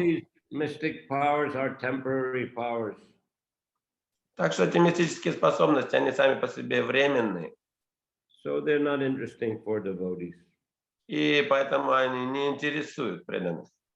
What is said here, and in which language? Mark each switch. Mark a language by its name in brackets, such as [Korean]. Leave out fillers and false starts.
[English] these mystic powers are temporary powers. [Russian] Так что эти мистические способности, они сами по себе временные, [English] So they're not interesting for devotees. [Russian] и поэтому они не интересуют преданных.